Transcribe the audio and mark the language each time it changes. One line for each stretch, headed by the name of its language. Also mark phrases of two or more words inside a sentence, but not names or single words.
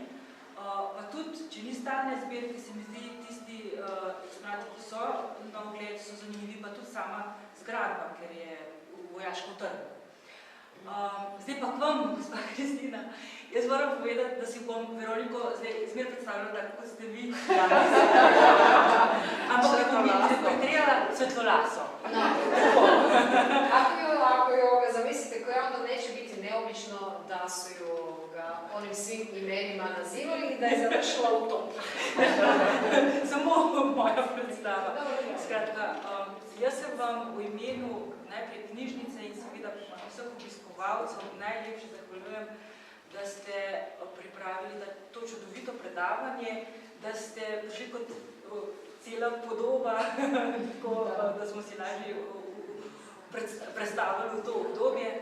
Slovenian: Pa tudi, če ni stalne zbirke, se mi zdi tisti eksponati, ki so na ogled, so zanimivi, pa tudi sama zgradba, ker je v vojaškem trgu. Zdaj pa k vam, gospa Kristina, jaz moram povedati, da si bom Veroniko zdaj zmer predstavljala tako, kot ste vi danes. Ampak da bom interpretirala svetlolaso.
Croatian: Ako ju zamislite, koja onda neće biti neobično da su ju onim svim imenima nazivali i da je završila u tom. Samo moja predstava.
Slovenian: Skratka, jaz se vam v imenu najprej knjižnice in seveda vseh obiskovalcev najlepše zahvaljujem, da ste pripravili to čudovito predavanje, da ste prišli kot cela podoba, tako da smo si lažje predstavili v to obdobje.